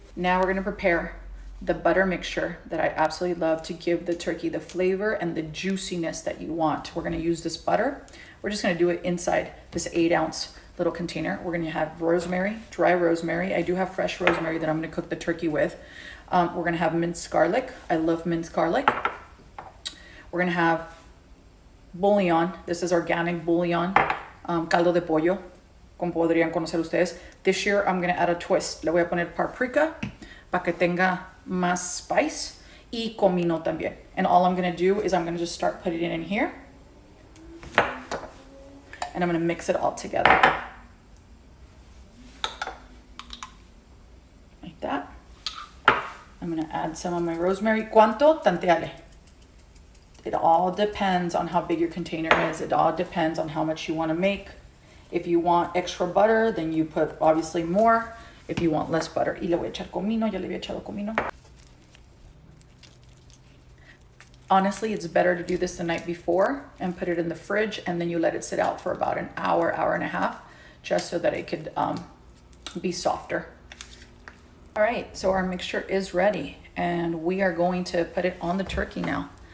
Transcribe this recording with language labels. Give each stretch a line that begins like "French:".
English: Now we're gonna prepare the butter mixture that I absolutely love to give the turkey the flavor and the juiciness that you want. We're gonna use this butter. We're just gonna do it inside this 8-ounce little container. We're gonna have rosemary, dry rosemary. I do have fresh rosemary that I'm gonna cook the turkey with. We're gonna have minced garlic. I love minced garlic. We're gonna have bouillon. This is organic bouillon,
Spanish: caldo de pollo, como podrían conocer ustedes.
English: This year I'm gonna add a twist.
Spanish: Le voy a poner paprika para que tenga más spice y comino también.
English: And all I'm gonna do is I'm gonna just start putting it in here. And I'm gonna mix it all together. Like that. I'm gonna add some of my rosemary.
Spanish: ¿Cuánto? Tanteale.
English: It all depends on how big your container is. It all depends on how much you wanna make. If you want extra butter, then you put obviously more. If you want less butter.
Spanish: Y le voy a echar comino, ya le había echado comino.
English: Honestly, it's better to do this the night before and put it in the fridge and then you let it sit out for about an hour, hour and a half, just so that it could be softer. All right, so our mixture is ready and we are going to put it on the turkey now.